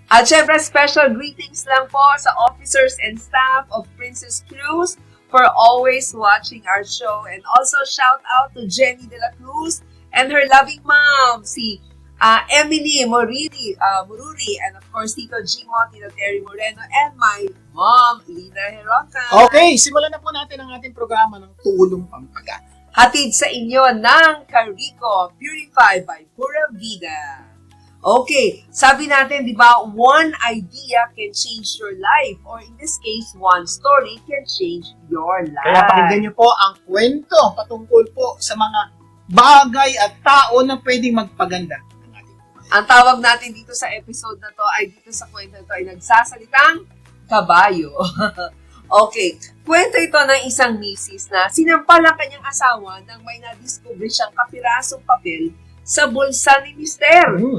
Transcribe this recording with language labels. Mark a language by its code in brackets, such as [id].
[tl] At syempre, [en] special greetings lang po sa officers and staff of Princess Cruise for always watching our show. And also shout out to Jenny De La Cruz and her loving mom, si Emily Mururi, and of course, Tito Gimo, Tito Terry Moreno, and my mom, Lina Heronca. [tl] Okay, simulan na po natin ang ating programa ng Tulong Pampagana. Hatid sa inyo ng Carico, purified by Pura Vida. [en] Okay, [tl] sabi natin, di ba, [en] one idea can change your life, or in this case, one story can change your life. [tl] Kaya pakinggan niyo po ang kwento patungkol po sa mga bagay at tao na pwedeng magpaganda ng ating buhay. Ang tawag natin dito sa episode na to ay dito sa kwento na to ay nagsasalitang kabayo. Okay, kwento ito ng isang misis na sinampal ang kanyang asawa nang may nadiskubre siyang kapirasong papel sa bulsa ni Mister.